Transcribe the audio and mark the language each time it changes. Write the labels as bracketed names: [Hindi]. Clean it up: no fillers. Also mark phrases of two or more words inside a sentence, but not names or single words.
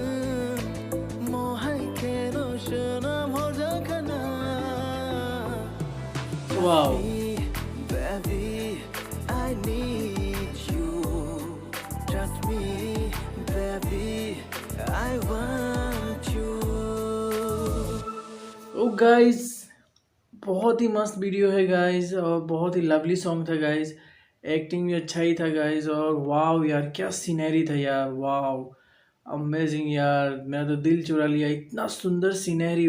[Hindi] Mohai keno shanam ho jakana. वाह, [English] Baby, I need you. Trust me, baby, I want you. [Hindi] ओ गाइस, बहुत ही मस्त वीडियो है गाइस, और बहुत ही [English] lovely song [Hindi] था गाइस। एक्टिंग भी अच्छा ही था गाइस। और वाह यार, क्या सीनरी था यार, वाह अमेजिंग यार, मेरा तो दिल चुरा लिया, इतना सुंदर सीनरी।